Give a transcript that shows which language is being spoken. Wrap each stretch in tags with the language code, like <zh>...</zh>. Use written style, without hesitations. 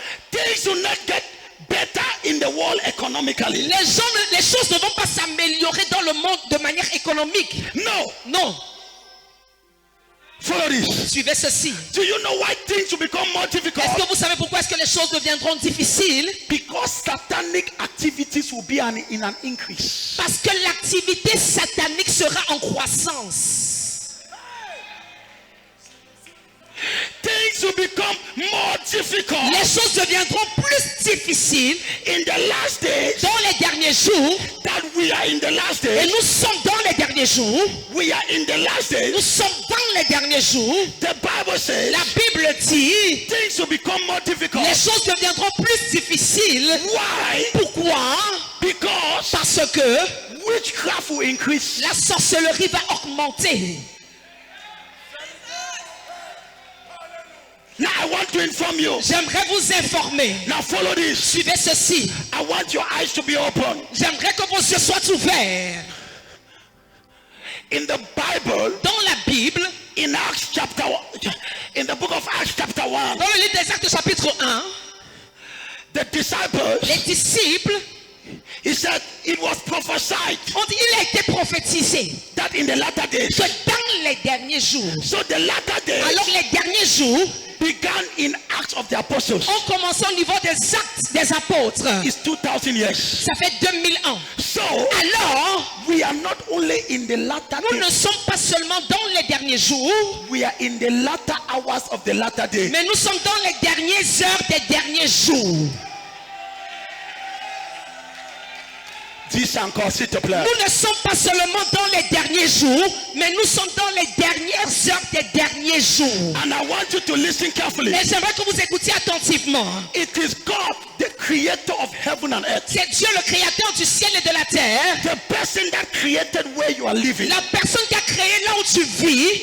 <en>Things will not get better in the world economically.</en> <fr>Les choses ne vont pas s'améliorer dans le monde de manière économique.</fr> <en>No.</en> <fr>Non.</fr> <en>Follow this.</en> <fr>Suivez ceci.</fr> <en>Do you know why things will become more difficult?</en> <fr>Est-ce que vous savez pourquoi est-ce que les choses deviendront difficiles?</fr> <en>Because Because satanic activities will be in an increase.</en> <fr>Parce que l'activité satanique sera en croissance.</fr> <en>Things will become more difficult.</en> <fr>Les choses deviendront plus difficiles</fr> <en>In the last days,</en> <fr>dans les derniers jours.</fr> <en>that we are in the last</en> <fr>Et</fr> <en>days,</en> <fr>nous sommes dans les derniers jours.</fr> <en>we are in the last</en> <fr>Nous</fr> <en>days.</en> <fr>sommes dans les derniers jours.</fr> <en>The Bible says</en> <fr>La Bible dit,</fr> <en>things will become more difficult.</en> <fr>les choses deviendront plus difficiles.</fr> <en>Why?</en> <fr>Pourquoi?</fr> <en>Because</en> <fr>Parce que</fr> <en>witchcraft will increase.</en> <fr>la sorcellerie va augmenter.</fr> <en>Now I want to inform you.</en> <fr>J'aimerais vous informer.</fr> <en>Now follow this.</en> <fr>Suivez ceci.</fr> <en>I want your eyes to be open.</en> <fr>J'aimerais que vos yeux soient ouverts.</fr> <en>In the Bible,</en> <fr>Dans la Bible,</fr> <en>in Acts chapter 1, in the book of Acts chapter 1,</en> <fr>dans le livre des Actes chapitre 1,</fr> <en>the disciples,</en> <fr>les disciples,</fr> <en>he said it was prophesied</en> <fr>il a été prophétisé</fr> <en>that in the latter days,</en> <fr>que dans les derniers jours,</fr> <en>so the latter days</en> <fr>alors les derniers jours</fr> <en>began in Acts of the Apostles.</en> <fr>ont commencé au niveau des actes des apôtres.</fr> <en>It's 2000 years.</en> <fr>Ça fait 2000 ans.</fr> <en>So</en> <fr>Alors,</fr> <en>we are not only in the latter</en> <fr>nous ne</fr> <en>days,</en> <fr>sommes pas seulement dans les derniers jours,</fr> <en>we are in the latter hours of the latter day.</en> <fr>mais nous sommes dans les dernières heures des derniers jours. Dis encore, s'il te plaît. Nous ne sommes pas seulement dans les derniers jours, mais nous sommes dans les dernières heures des derniers jours.</fr> <en>And I want you to listen carefully.</en> <fr>Mais j'aimerais que vous écoutiez attentivement.</fr> <en>It is God, the creator of heaven and earth.</en> <fr>C'est Dieu le créateur du ciel et de la terre.</fr> <en>The person that created where you are living.</en> <fr>La personne qui a créé là où tu vis,</fr>